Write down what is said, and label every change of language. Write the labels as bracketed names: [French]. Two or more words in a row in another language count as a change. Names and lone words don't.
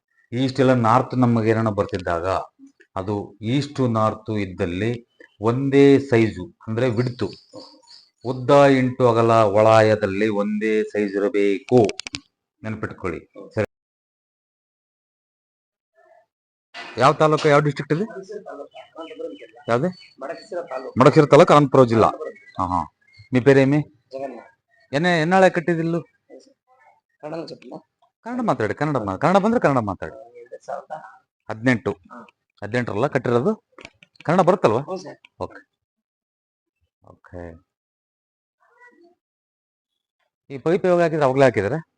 [Kannada] ಈಸ್ಟ್ ಎಲ್ಲ ನಾರ್ತ್ ನಮಗೆ ಏನಾರ ಬರ್ತಿದ್ದಾಗ ಅದು ಈಸ್ಟು ನಾರ್ತು ಇದ್ದಲ್ಲಿ ಒಂದೇ ಸೈಜು ಅಂದ್ರೆ ವಿಡ್ತು, ಉದ್ದ ಇಂಟು ಅಗಲ ಒಳಾಯದಲ್ಲಿ ಒಂದೇ ಸೈಜ್ ಇರಬೇಕು, ನೆನಪಿಟ್ಕೊಳ್ಳಿ. ಸರಿ, ಯಾವ ತಾಲೂಕು, ಯಾವ ಡಿಸ್ಟ್ರಿಕ್ಟ್ ಇದೆ? ಯಾವ್ದೇ? ಮಡಕಶಿರ ತಾಲೂಕು, ಅನಂತಪುರ ಜಿಲ್ಲಾ. ಹಾ. [Telugu] మీ పేరేమి? ఎన్నాళ్ళ కట్టిదిల్లు? [Kannada] ಕನ್ನಡ ಮಾತಾಡಿ. ಕನ್ನಡ ಬಂದ್ರೆ ಕನ್ನಡ ಮಾತಾಡಿ. 18 ಕಟ್ಟಿರೋದು. ಕನ್ನಡ ಬರುತ್ತಲ್ವಾ? ಓಕೆ ಓಕೆ. ಈ ಪೈಪ್ ಯಾವಾಗ ಹಾಕಿದ್ರೆ? ಅವಾಗಲೇ ಹಾಕಿದ್ರೆ?